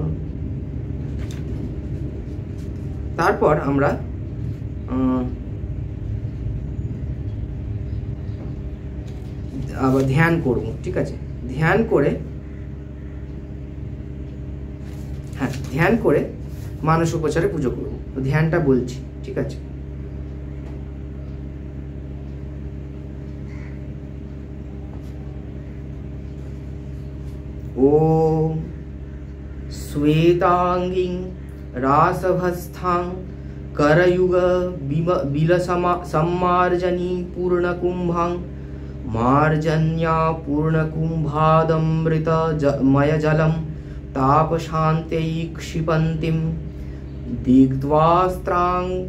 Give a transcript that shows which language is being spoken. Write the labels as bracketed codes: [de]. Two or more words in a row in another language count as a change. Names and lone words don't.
[bn] তারপর আমরা আবার ধ্যান করব, ঠিক আছে। ধ্যান করে, হ্যাঁ, ধ্যান করে মানস উপচারে পুজো করব। তো ধ্যানটা বলছি, ঠিক আছে। [sa] ओम श्वेतांगीं रासभस्थां करयुग सम्मार्जनी पूर्णकुंभां मार्जन्या पूर्णकुंभादमृत मय जलम तापशान्त्यै क्षिपन्तीं दिग्वास्त्रां